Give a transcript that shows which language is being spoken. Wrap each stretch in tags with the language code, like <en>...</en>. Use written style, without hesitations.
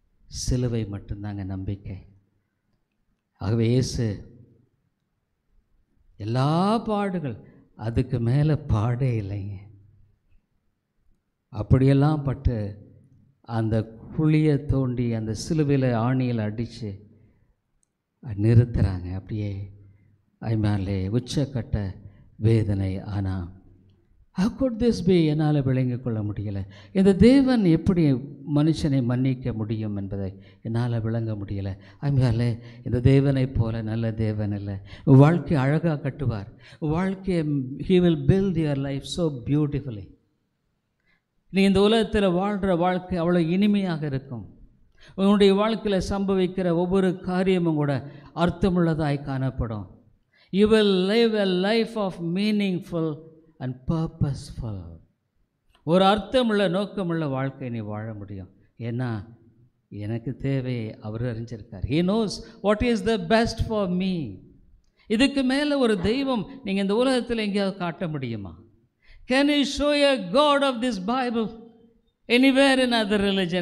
<ta>சிலுவை மட்டும்தாங்க நம்பிக்கை. ஆகவே இயேசு எல்லா பாடுகள், அதுக்கு மேலே பாடே இல்லைங்க. அப்படியெல்லாம் பட்டு அந்த குழியை தோண்டி அந்த சிலுவையில் ஆணியில் அடித்து நிறுத்துகிறாங்க. அப்படியே ஐமாலே உச்சக்கட்ட வேதனை. ஆனால்</ta> <en>how could this be?</en> <ta>என்னால் விளங்கிக் கொள்ள முடியலை. இந்த தேவன் எப்படி மனுஷனை மன்னிக்க முடியும் என்பதை என்னால் விளங்க முடியலை. ஐமாலே இந்த தேவனை போல நல்ல தேவன் இல்லை. வாழ்க்கையை அழகாக கட்டுவார். வாழ்க்கையை</ta> <en>he will build your life so beautifully.</en> <ta>நீ இந்த உலகத்தில் வாழ்கிற வாழ்க்கை அவ்வளோ இனிமையாக இருக்கும். உன்னுடைய வாழ்க்கையில் சம்பவிக்கிற ஒவ்வொரு காரியமும் கூட அர்த்தமுள்ளதாய் காணப்படும்.</ta> <en>You will live a life of meaningful and purposeful.</en> <ta>ஒரு அர்த்தமுள்ள நோக்கமுள்ள வாழ்க்கை நீ வாழ முடியும். ஏன்னா எனக்கு தேவையை அவர் அறிஞ்சிருக்கார்.</ta> <en>He knows what is the best for me.</en> <ta>இதுக்கு மேலே ஒரு தெய்வம் நீங்கள் இந்த உலகத்தில் எங்கேயாவது காட்ட முடியுமா?</ta> <en>Can you show a God of this Bible anywhere in other religion?</en>